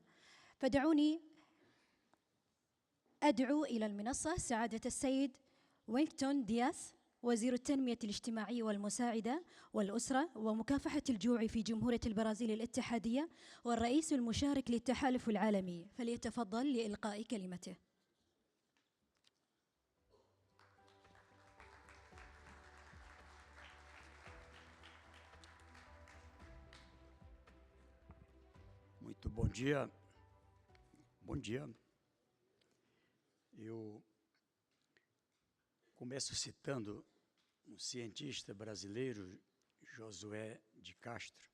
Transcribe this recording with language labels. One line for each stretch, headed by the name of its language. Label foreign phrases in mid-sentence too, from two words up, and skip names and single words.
Arabic: فدعوني أدعو إلى المنصة سعادة السيد ويلينغتون دياس، وزير التنمية الاجتماعية والمساعدة والأسرة ومكافحة الجوع في جمهورية البرازيل الاتحادية، والرئيس المشارك للتحالف العالمي، فليتفضل لإلقاء كلمته.
Portuguese: Muito bom dia. Bom dia. Eu começo citando um cientista brasileiro, Josué de Castro.